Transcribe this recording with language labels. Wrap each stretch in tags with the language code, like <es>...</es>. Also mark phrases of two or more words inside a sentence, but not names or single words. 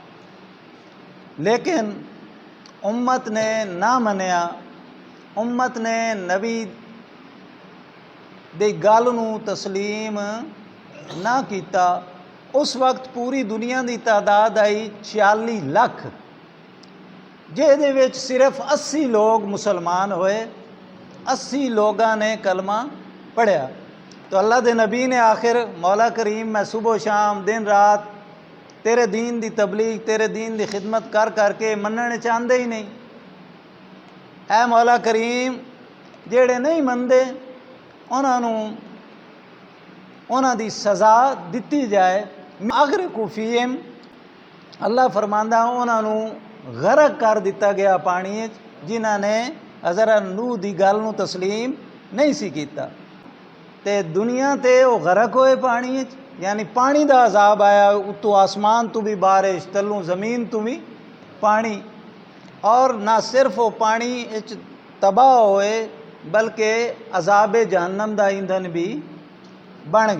<pa>لیکن امت نے نہ منیا، امت نے نبی دی گل نو تسلیم نہ کیتا۔ اس وقت پوری دنیا دی تعداد آئی 46 لاکھ، جہدے وچ صرف 80 لوگ مسلمان ہوئے، 80 لوگاں نے کلمہ پڑھیا۔ تو اللہ دے نبی نے آخر مولا کریم میں صبح و شام دن رات تیرے دین دی تبلیغ، تیرے دین دی خدمت کر کے مننے چاہندے ہی نہیں۔ اے مولا کریم جیڑے نہیں مندے انہاں دی سزا دتی جائے۔</pa> <ar>اغرقوا فیہم،</ar> <pa>اللہ فرماندا انہاں غرق کر دیتا گیا پانی جنہاں نے حضرت نوح دی گل نو تسلیم نہیں سی کیتا، تے دنیا تے وہ غرق ہوئے پانی، یعنی پانی دا عذاب آیا، اتو آسمان تو بھی بارش، تلوں زمین تو بھی پانی، اور نہ صرف وہ پانی تباہ ہوئے بلکہ عذاب جہنم دا ایندھن بھی بن گئے۔</pa>